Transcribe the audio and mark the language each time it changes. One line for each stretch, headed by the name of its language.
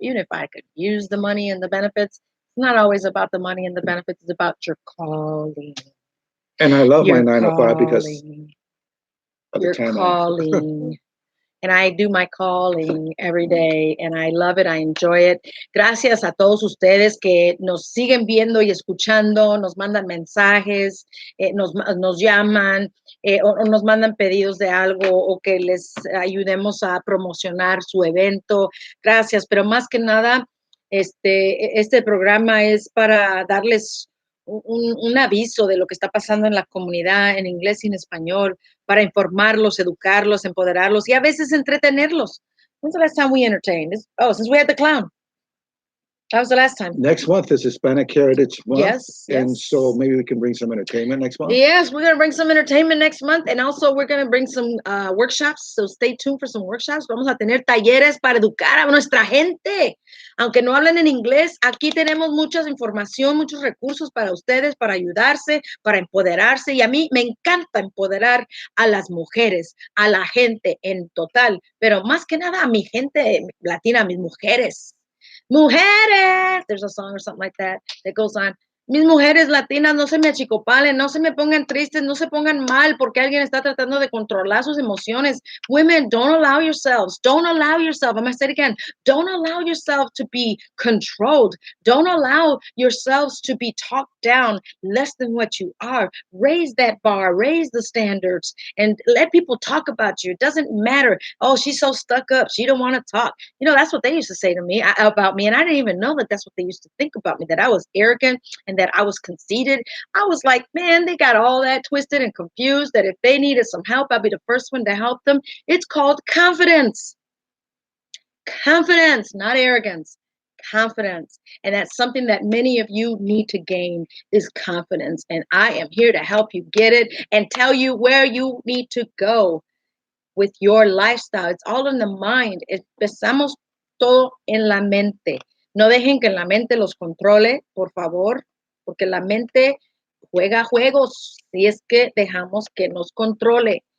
English: Even if I could use the money and the benefits, it's not always about the money and the benefits. It's about your calling. And I love my 9-to-5 because of your the time calling. And I do my calling every day, and I love it, I enjoy it.
Spanish: Gracias a todos ustedes que nos siguen viendo y escuchando, nos mandan mensajes, nos llaman, o nos mandan pedidos de algo, o que les ayudemos a promocionar su evento. Gracias, pero más que nada, este programa es para darles un aviso de lo que está pasando en la comunidad, en inglés y en español, para informarlos, educarlos, empoderarlos y a veces entretenerlos.
English: When's the last time we entertained? Since we had the clown. That was the last time. Next month is Hispanic Heritage Month. Yes. And so maybe we can bring some entertainment next month. Yes, we're going to bring some entertainment next month. And also we're going to bring some workshops. So stay tuned for some workshops.
Spanish: Vamos a tener talleres para educar a nuestra gente. Aunque no hablen en inglés, aquí tenemos mucha información, muchos recursos para ustedes, para ayudarse, para empoderarse. Y a mí me encanta empoderar a las mujeres, a la gente en total. Pero más que nada a mi gente latina, a mis mujeres.
English: Mujeres, there's a song or something like that goes on.
Spanish: Mis mujeres latinas, no se me achicopalen, no se me pongan tristes, no se pongan mal porque alguien está tratando de controlar sus emociones.
English: Women, don't allow yourselves. I'm going to say it again. Don't allow yourself to be controlled. Don't allow yourselves to be talked down less than what you are. Raise that bar, raise the standards, and let people talk about you. It doesn't matter. Oh, she's so stuck up. She don't want to talk. You know, that's what they used to say to me about me, and I didn't even know that that's what they used to think about me, that I was arrogant and that I was conceited. I was like, man, they got all that twisted and confused, that if they needed some help, I'd be the first one to help them. It's called confidence. Confidence, not arrogance. Confidence. And that's something that many of you need to gain, is confidence. And I am here to help you get it and tell you where you need to go with your lifestyle. It's all in the mind.
Spanish: Empezamos todo en la mente. No dejen que la mente los controle, por favor, porque la mente juega juegos si es que dejamos que nos controle.